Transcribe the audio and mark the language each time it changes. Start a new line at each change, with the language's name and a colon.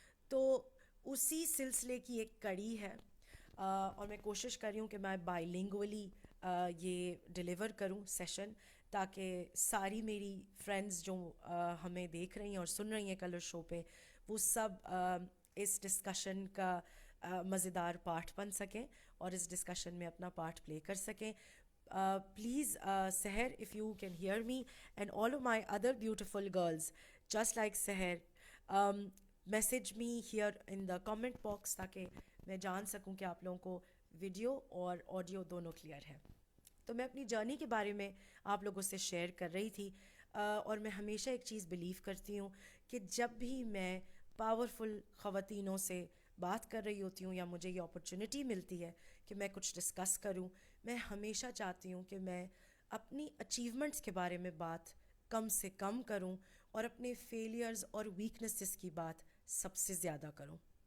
Urdu: تو اسی سلسلے کی ایک کڑی ہے، اور میں کوشش کر رہی ہوں کہ میں بائی لنگولی یہ ڈیلیور کروں سیشن، تاکہ ساری میری فرینڈز جو ہمیں دیکھ رہی ہیں اور سن رہی ہیں کلر شو پہ، وہ سب اس ڈسکشن کا مزیدار پارٹ بن سکیں اور اس ڈسکشن میں اپنا پارٹ پلے کر سکیں.
English: please Sehar, if you can hear me, and all of my other beautiful girls just like Sehar, message me here in the comment box
Urdu: تاکہ میں جان سکوں کہ آپ لوگوں کو ویڈیو اور آڈیو دونوں کلیئر ہے. تو میں اپنی جرنی کے بارے میں آپ لوگوں سے شیئر کر رہی تھی, اور میں ہمیشہ ایک چیز بلیو کرتی ہوں کہ جب بھی میں پاورفل خواتینوں سے بات کر رہی ہوتی ہوں یا مجھے یہ اپرچونٹی ملتی ہے کہ میں کچھ ڈسکس کروں, میں ہمیشہ چاہتی ہوں کہ میں اپنی اچیومنٹس کے بارے میں بات کم سے کم کروں اور اپنے فیلیئرز اور ویکنسز کی بات سب سے زیادہ کروں.